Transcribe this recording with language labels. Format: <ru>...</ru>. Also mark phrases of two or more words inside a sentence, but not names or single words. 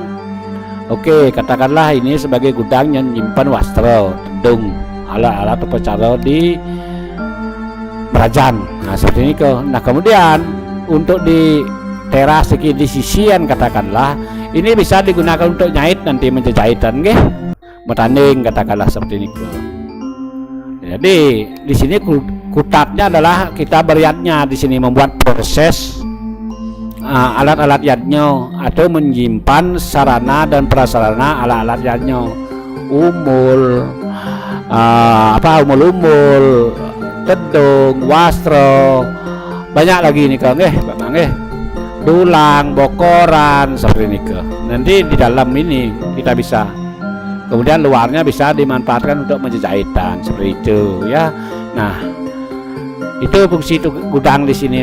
<id>Oke, katakanlah ini sebagai gudang yang nyimpan wastro, tendung, alat-alat upacara di kerajaan. Nah seperti ini Nah kemudian untuk di teras di sisian katakanlah ini bisa digunakan untuk nyait nanti menjahitan nggih, metanding katakanlah seperti ini Jadi di sini kutatnya adalah kita beriatnya di sini membuat proses alat-alat yadnya atau menyimpan sarana dan prasarana alat-alat yadnya, umul umul-umul, tedung, wastro, banyak lagi nih Pak Mang dulang, bokoran seperti ini nanti di dalam ini kita bisa, kemudian luarnya bisa dimanfaatkan untuk menjahitan seperti itu ya. Nah itu fungsi gudang di sini.</id>